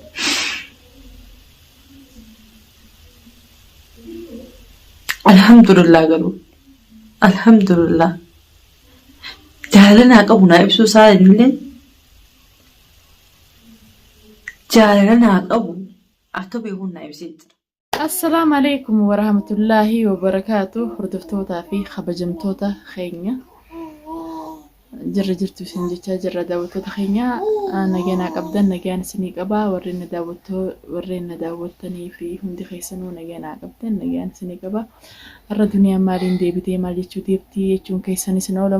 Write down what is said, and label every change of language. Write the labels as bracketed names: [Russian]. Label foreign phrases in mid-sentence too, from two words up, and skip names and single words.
[Oromo] Alhamdulillah garuu alhamdulillah jaalala naa qabu naa ibsuu isaa illee jaalala naa qabu akka beekuun naa ibsee jira. [Arabic] السلام عليكم ورحمة الله وبركاته. [Oromo] Hordoftoota fi kabajamtoota keenya jirra jirtu isin jecha jirra daawwattoota keenya nagaa qabdan nagaan isinii qaba warreen na daawwattanii fi hundi keessanuu nagaa qabdan nagaan isinii qaba. Har'a duniyaan maaliin deebitee maal jechuu deebti jechuun keessan isin oolamu.